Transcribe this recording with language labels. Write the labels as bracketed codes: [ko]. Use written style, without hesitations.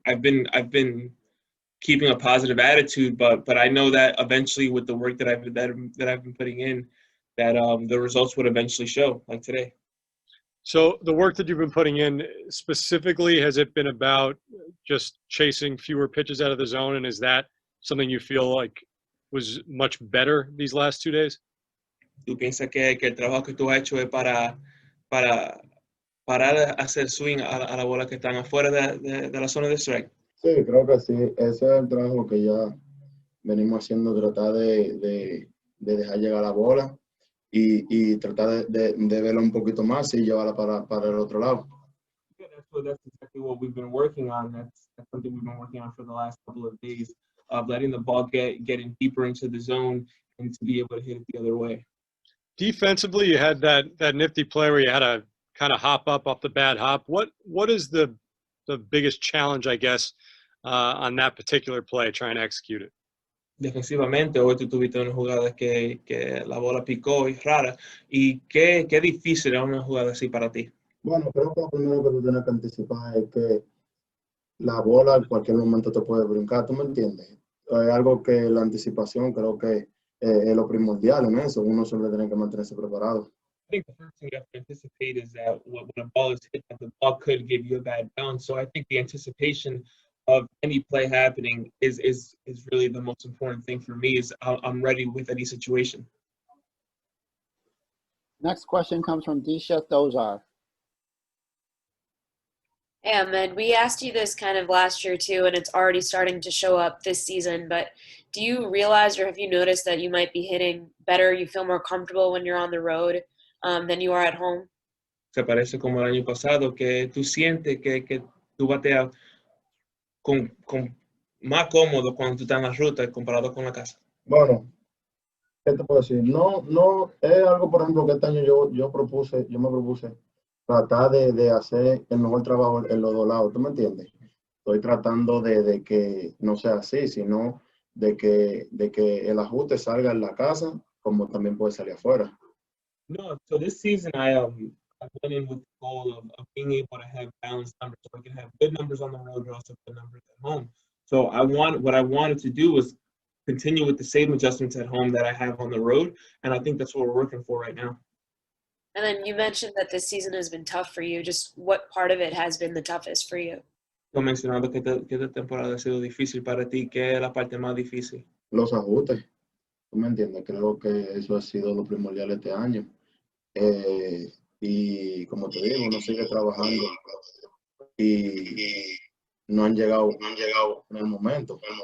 [en] I've been keeping a positive attitude, but I know that eventually with the work that I've been putting in, that the results would eventually show, like today. So the work that you've been putting in specifically, has it been about just chasing fewer pitches out of the zone, and is that something you feel like was much better these last 2 days? [es] ¿Tú piensas que el trabajo que tú has hecho es para parar hacer swing a la bola que están afuera de la zona de strike? Sí, creo que sí. Ese es el trabajo que ya venimos haciendo, tratar de dejar llegar la bola y tratar de verla un poquito más y llevarla para el otro lado. [en] Yeah, that's exactly what we've been working on. That's something we've been working on for the last couple of days, of letting the ball getting deeper into the zone and to be able to hit it the other way. Defensively, you had that nifty play where you had to kind of hop up off the bad hop. What is the biggest challenge, I guess, on that particular play, trying to execute it? [es] Defensivamente, hoy tú tuviste una jugada que la bola picó y rara. ¿Y qué difícil era una jugada así para ti? Bueno, creo que lo primero que tú tienes que anticipar es que la bola en cualquier momento te puede brincar, ¿tú me entiendes? Es algo que la anticipación creo que es lo primordial en eso. Uno siempre tiene que mantenerse preparado. [en] I think the first thing you have to anticipate is that when a ball is hit, that the ball could give you a bad bounce. So I think the anticipation of any play happening is really the most important thing for me. Is I'm ready with any situation. Next question comes from Disha Dozar. Hey, Amed, we asked you this kind of last year too, and it's already starting to show up this season, but do you realize or have you noticed that you might be hitting better, you feel more comfortable when you're on the road than you are at home? [es] Se parece como el año pasado, que tú sientes que tú bateas con más cómodo cuando tú estás en la ruta comparado con la casa. Bueno, ¿qué te puedo decir? No, es algo, por ejemplo, que este año yo me propuse tratar de hacer el mejor trabajo en los dos lados, ¿tú me entiendes? Estoy tratando de que no sea así, sino de que el ajuste salga en la casa como también puede salir afuera. [en] No, so this season I went in with the goal of being able to have balanced numbers, so I can have good numbers on the road, but also good numbers at home. So what I wanted to do was continue with the same adjustments at home that I have on the road, and I think that's what we're working for right now. And then you mentioned that this season has been tough for you. Just what part of it has been the toughest for you? [es] Tú mencionando que esta temporada ha sido difícil para ti, ¿qué es la parte más difícil? Los ajustes, ¿tú me entiendes? Creo que eso ha sido lo primordial este año. Y como te digo, uno sigue trabajando y no han llegado en el momento.